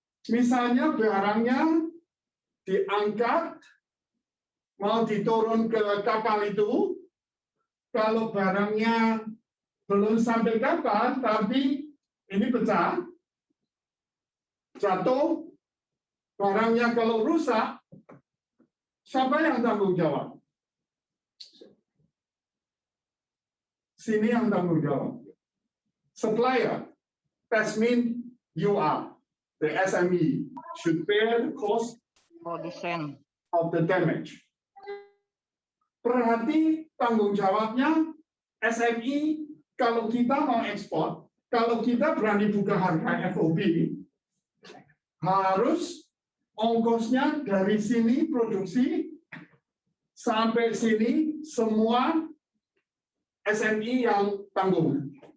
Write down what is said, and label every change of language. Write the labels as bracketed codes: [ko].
[id] Misalnya barangnya diangkat, mau diturun ke kapal itu, kalau barangnya belum sampai kapal, tapi ini pecah, jatuh, barangnya kalau rusak, siapa yang tanggung jawab? Sini yang tanggung jawab. [en] Supplier. That means you are. The SME should bear the cost of the damage. [id] Berarti tanggung jawabnya SME kalau kita mau ekspor, kalau kita berani buka harga FOB, harus ongkosnya dari sini produksi sampai sini semua SME yang tanggung.